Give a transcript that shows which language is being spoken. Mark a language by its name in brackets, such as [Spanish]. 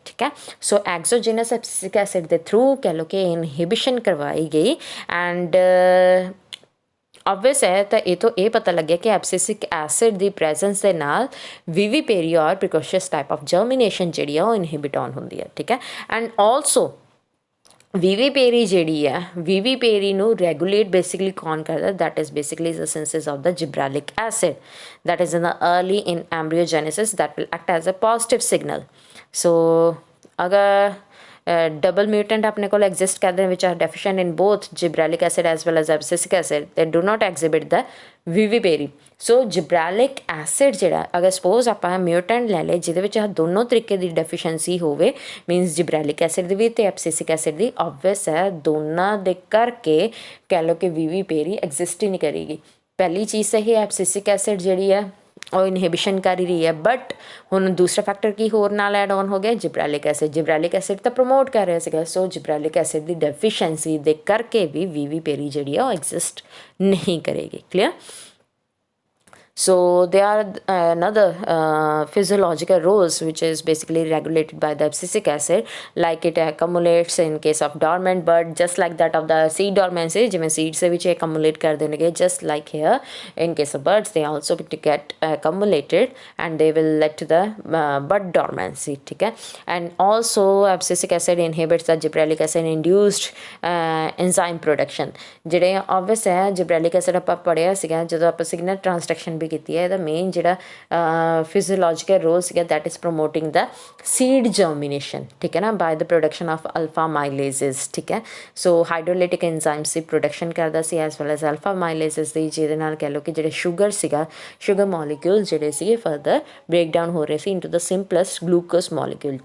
[Punjabi] ਠੀਕ ਹੈ, ਸੋ exogenous abscisic acid ਦੇ ਥਰੂ ਕਹਿ ਲਓ ਕਿ ਇਨਹਿਬਿਸ਼ਨ ਕਰਵਾਈ ਗਈ ਐਂਡ obvious ਹੈ। ਤਾਂ ਇਹ ਤੋਂ ਇਹ ਪਤਾ ਲੱਗਿਆ ਕਿ ਐਬਸਿਸਿਕ ਐਸਿਡ ਦੀ ਪ੍ਰੈਜ਼ੈਂਸ ਦੇ ਨਾਲ ਵਿਵੀਪੇਰੀ ਔਰ ਪ੍ਰੀਕੋਸ਼ੀਅਸ ਟਾਈਪ ਆਫ ਜਰਮੀਨੇਸ਼ਨ ਜਿਹੜੀ ਆ ਉਹ ਇਨਹਿਬਿਟ ਆਨ ਹੁੰਦੀ ਹੈ। [English] ਠੀਕ ਹੈ, and also [Punjabi] ਵਿਵੀਪੇਰੀ ਜਿਹੜੀ ਹੈ ਵਿਵੀਪੇਰੀ ਨੂੰ ਰੈਗੂਲੇਟ ਬੇਸਿਕਲੀ ਕੌਣ ਕਰਦਾ, [English] That is basically the synthesis of the gibberellic acid that is in the early in embryogenesis that will act as a positive signal. [Punjabi] ਸੋ ਅਗਰ double mutant ਆਪਣੇ ਕੋਲ exist ਕਰਦੇ [English] which are deficient in both gibberellic acid as well as abscisic acid, they do not exhibit the viviparine। [Punjabi] So ਜਿਬਰਾਲਿਕ acid ਜਿਹੜਾ ਅਗਰ suppose ਆਪਾਂ ਮਿਊਟੈਂਟ ਲੈ ਲਏ ਜਿਹਦੇ ਵਿੱਚ ਆਹ ਦੋਨੋਂ ਤਰੀਕੇ ਦੀ ਡੈਫੀਸ਼ੀਐਂਸੀ ਹੋਵੇ, ਮੀਨਸ ਜਿਬਰਾਲਿਕ ਐਸਿਡ ਦੀ ਵੀ ਅਤੇ ਐਬਸਿਸਿਕ ਐਸਿਡ ਦੀ, ਓਬਵੀਅਸ ਹੈ ਦੋਨਾਂ ਦੇ ਕਰਕੇ ਕਹਿ ਲਓ ਕਿ ਵਿਵੀਪੇਰੀ ਐਗਜ਼ਿਸਟ ਹੀ ਨਹੀਂ ਕਰੇਗੀ। ਪਹਿਲੀ ਚੀਜ਼ ਤਾਂ ਇਹ ਐਬਸਿਸਿਕ ਐਸਿਡ ਜਿਹੜੀ ਹੈ ਉਹ ਇਨਹਿਬਿਸ਼ਨ ਕਰ ਹੀ ਰਹੀ ਹੈ, ਬਟ ਹੁਣ ਦੂਸਰਾ ਫੈਕਟਰ ਕੀ ਹੋਰ ਨਾਲ ਐਡ ਔਨ ਹੋ ਗਿਆ, ਜਿਬਰਾਲਿਕ ਐਸਿਡ। ਜਿਬਰਾਲਿਕ ਐਸਿਡ ਤਾਂ ਪ੍ਰਮੋਟ ਕਰ ਰਿਹਾ ਸੀਗਾ, ਸੋ ਜਿਬਰਾਲਿਕ ਐਸਿਡ ਦੀ ਡੈਫੀਸ਼ੀਐਂਸੀ ਦੇ ਕਰਕੇ ਵੀ ਵਿਵੀਪੇਰੀ ਜਿਹੜੀ ਆ ਉਹ ਐਗਜ਼ਿਸਟ ਨਹੀਂ ਕਰੇਗੀ। [English] Clear? So there are another physiological roles which is basically regulated by the abscisic acid, like it accumulates in case of dormant bud just like that of the seed dormancy, [Punjabi] ਜਿਵੇਂ seeds ਦੇ ਵਿੱਚ accumulate ਕਰ ਦੇਣਗੇ [English] just like here in case of birds they also get accumulated and they will lead to the bud dormancy। ਠੀਕ ਹੈ, and also abscisic acid inhibits the gibberellic acid induced enzyme production। [Punjabi] ਜਿਹੜੇ obvious ਹੈ gibberellic acid ਆਪਾਂ ਪੜ੍ਹਿਆ ਸੀਗਾ ਜਦੋਂ ਆਪਾਂ signal ਟ੍ਰਾਂਸਡਕਸ਼ਨ ਵੀ ਕੀਤੀ ਹੈ। ਇਹਦਾ ਮੇਨ ਜਿਹੜਾ ਫਿਜ਼ੀਓਲੋਜੀਕਲ ਰੋਲ ਸੀਗਾ [English] That is promoting the seed germination. [Punjabi] ਠੀਕ ਹੈ ਨਾ, [English] By the production of alpha amylases. [Punjabi] ਠੀਕ ਹੈ, ਸੋ ਹਾਈਡਰੋਲਿਟਿਕ ਐਨਜ਼ਾਈਮਸ ਦੀ ਪ੍ਰੋਡਕਸ਼ਨ ਕਰਦਾ ਸੀ ਐਜ਼ ਵੈਲ ਐਜ਼ ਅਲਫਾ ਮਾਈਲੇਜ਼ਸ ਦੀ, ਜਿਹਦੇ ਨਾਲ ਕਹਿ ਲਓ ਕਿ ਜਿਹੜੇ ਸ਼ੂਗਰ ਸੀਗਾ, ਸ਼ੂਗਰ ਮੋਲੀਕਿਊਲ ਜਿਹੜੇ ਸੀਗੇ ਫਰਦਰ ਬ੍ਰੇਕ ਡਾਊਨ ਹੋ ਰਹੇ ਸੀ ਇਨਟੂ ਦ ਸਿੰਪਲੈਸਟ ਗਲੂਕੋਸ ਮੋਲੀਕਿਊਲ।